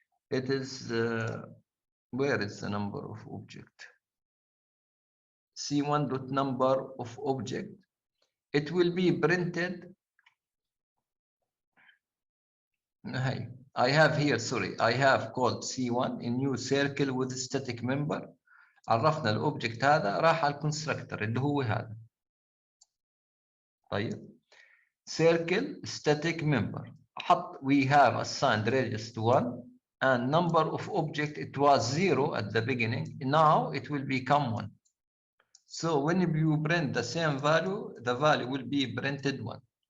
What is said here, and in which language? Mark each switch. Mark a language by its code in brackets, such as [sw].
[en] It is where is the number of object? C1 dot number of object. It will be printed. I have here, sorry, I have called C1 a new circle with static member. [ar] عرفنا الاوبجكت هذا راح على الكونستراكتور اللي هو هذا. طيب [en] circle static member [ar] حط [en] we have assigned radius to 1 and number of object it was 0 at the beginning, now it will become 1. So when you print the same value, the value will be printed 1.